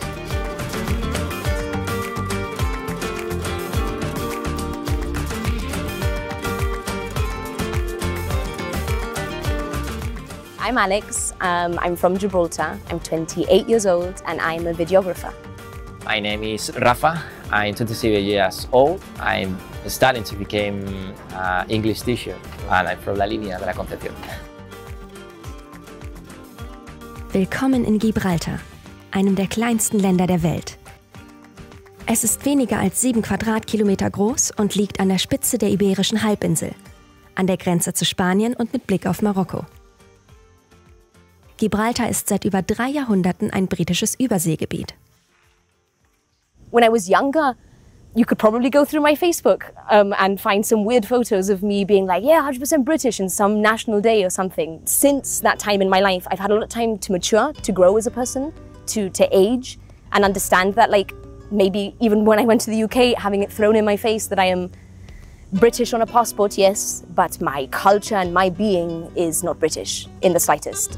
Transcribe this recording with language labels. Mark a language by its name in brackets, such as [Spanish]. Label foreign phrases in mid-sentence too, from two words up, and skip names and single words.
[English] I'm Alex, I'm from Gibraltar, I'm 28 years old and I'm a videographer. My name is Rafa, I'm 27 years old. I'm starting to become an English teacher and I'm from la línea de la Concepción. [German] Willkommen in Gibraltar, einem der kleinsten Länder der Welt. Es ist weniger als 7 Quadratkilometer groß und liegt an der Spitze der iberischen Halbinsel, an der Grenze zu Spanien und mit Blick auf Marokko. Gibraltar ist seit über 3 Jahrhunderten ein britisches Überseegebiet. [English] When I was younger, you could probably go through my Facebook and find some weird photos of me being like, yeah, 100% British in some national day or something. Since that time in my life, I've had a lot of time to mature, to grow as a person, to age, and understand that like maybe even when I went to the UK, having it thrown in my face that I am British on a passport, yes, but my culture and my being is not British in the slightest.